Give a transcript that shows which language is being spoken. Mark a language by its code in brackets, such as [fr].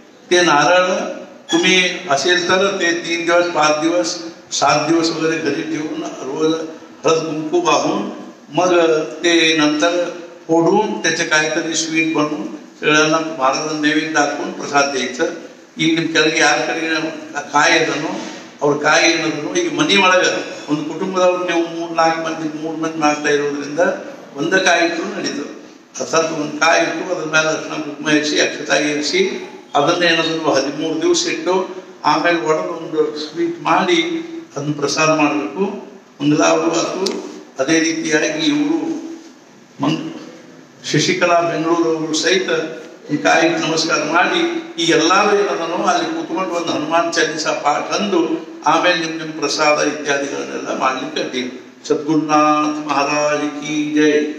[mr] ते नारळ तुम्ही असेल तर ते 3 दिवस 5 दिवस 7 दिवस वगैरे घरी ठेवून रोज हळद कुंकू वाहून मग ते नंतर फोडून त्याचे काहीतरी स्वीट बनवून सगळ्यांना महाराजांना नैवेद्य दाखवून प्रसाद द्यायचं. [kn] ಈಗ ನಿಮ್ಮ ಕೆಳಗೆ ಯಾರ ಕಡೆ ಕಾಯಿ ಅದನ್ನು ಅವ್ರ ಕಾಯಿ ಏನದನ್ನು ಈಗ ಮನೆ ಒಳಗೆ ಒಂದು ಕುಟುಂಬದವ್ರು ನೀವು 3-4 ಮಂದಿ 3 ಮಂದಿ ಮಾಡ್ತಾ ಇರೋದ್ರಿಂದ ಒಂದ ಕಾಯಿ ಇಟ್ಟು ನಡೀತದೆ. ಅರ್ಥಾತ್ ಒಂದು ಕಾಯಿ ಇಟ್ಟು ಅದ್ರ ಮೇಲೆ ಅರ್ಶಿನ ಕುಂಕುಮ ಇರಿಸಿ ಅಕ್ಷತಾ ಇರಿಸಿ ಅದನ್ನ ಏನಾದ್ರು 13 ದಿವಸ ಇಟ್ಟು ಆಮೇಲೆ ಒಡೆದು ಒಂದು ಸ್ವೀಟ್ ಮಾಡಿ ಅದನ್ನ ಪ್ರಸಾದ ಮಾಡಬೇಕು. ಮಂಗಲಾವರು ಆತು. ಅದೇ ರೀತಿಯಾಗಿ ಇವರು ಶಶಿಕಲಾ ಬೆಂಗಳೂರು ಅವರು ಸಹಿತ ಈ ಕಾಯಿಗೆ ನಮಸ್ಕಾರ ಮಾಡಿ ಈ ಎಲ್ಲರೂ ಏನದನೋ ಅಲ್ಲಿ ಕೂತ್ಕೊಂಡು ಒಂದು ಹನುಮಾನ್ ಚಾಲೀಸಾ ಪಾಠ ಅಂದು ಆಮೇಲೆ ನಿಮ್ಮ ಪ್ರಸಾದ ಇತ್ಯಾದಿಗಳನ್ನೆಲ್ಲ ಮಾಡ್ಲಿಕ್ಕೆ ಅಡ್ಡಿ. [hi] सद्गुरुनाथ महाराज की जय.